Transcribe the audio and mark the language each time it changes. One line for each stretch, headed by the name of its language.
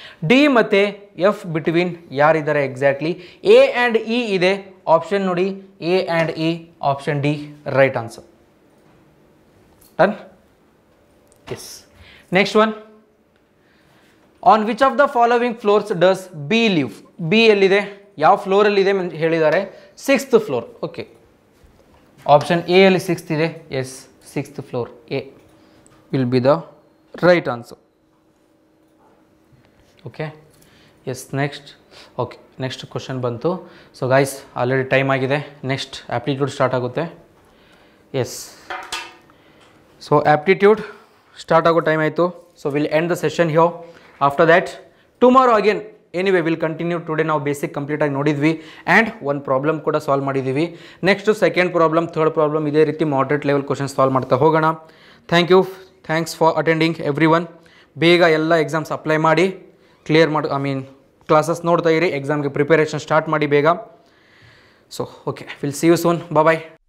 Kannada: D ಮತ್ತೆ F between ಯಾರು ಇದ್ದಾರೆ exactly? A and E ಇದೆ. ಆಪ್ಷನ್ ನೋಡಿ, A and E, option D, right answer. Done? Yes. Next one.
English: On which of the following floors does B live?
Kannada: B ಎಲ್ಲಿದೆ, ಯಾವ ಫ್ಲೋರಲ್ಲಿದೆ ಹೇಳಿದ್ದಾರೆ? 6th floor.
English: Okay, option A ಅಲ್ಲಿ 6th ಇದೆ. Yes, 6th floor, A will be the right answer. Okay, yes. Next, okay, next question ಬಂತು.
Kannada: So guys, already time ಆಗಿದೆ. Next aptitude start ಆಗುತ್ತೆ. S, so aptitude start ಆಗೋ time ಆಯಿತು.
English: So will end the session here. After that, tomorrow again, anyway, we'll continue.
Kannada: Today ನಾವು basic complete ಆಗಿ ನೋಡಿದ್ವಿ and ಒಂದು problem ಕೂಡ ಸಾಲ್ವ್ ಮಾಡಿದ್ದೀವಿ. Next second problem, third problem, ಇದೇ ರೀತಿ ಮಾಡ್ರೇಟ್ ಲೆವೆಲ್ ಕ್ವಶನ್ ಸಾಲ್ವ್ ಮಾಡ್ತಾ ಹೋಗೋಣ. Thank you, thanks for attending every one. ಬೇಗ ಎಲ್ಲ ಎಕ್ಸಾಮ್ಸ್ ಅಪ್ಲೈ ಮಾಡಿ ಕ್ಲಿಯರ್ ಮಾಡಿ, ಕ್ಲಾಸಸ್ ನೋಡ್ತಾ ಇರಿ, ಎಕ್ಸಾಮ್ಗೆ ಪ್ರಿಪರೇಷನ್ ಸ್ಟಾರ್ಟ್ ಮಾಡಿ ಬೇಗ. So okay, will see you soon. Bye.